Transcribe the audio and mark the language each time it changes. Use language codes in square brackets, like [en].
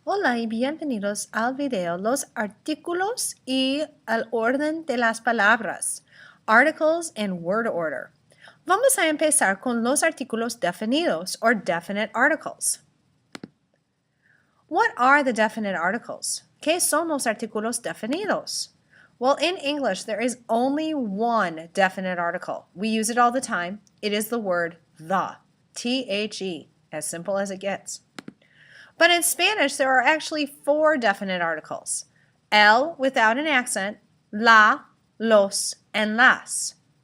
[es] Hola y bienvenidos al video Los artículos y el orden de las palabras. [en] Articles in word order. [es] Vamos a empezar con los artículos definidos [en] or definite articles. What are the definite articles? [es] ¿Qué son los artículos definidos? [en] Well, in English, there is only one definite article. We use it all the time. It is the word the. T-H-E, as simple as it gets. But in Spanish, there are actually four definite articles. El without an accent, la, los, and las.